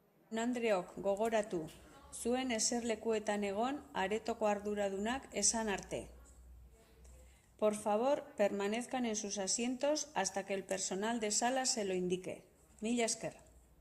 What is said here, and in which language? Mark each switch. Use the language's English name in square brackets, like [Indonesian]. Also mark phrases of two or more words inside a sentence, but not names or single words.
[Basque] Andreok gogoratu, zuen eserlekuetan egon aretoko arduradunak esan arte. [Spanish] Por favor, permanezcan en sus asientos hasta que el personal de sala se lo indique. [Basque] Mila esker.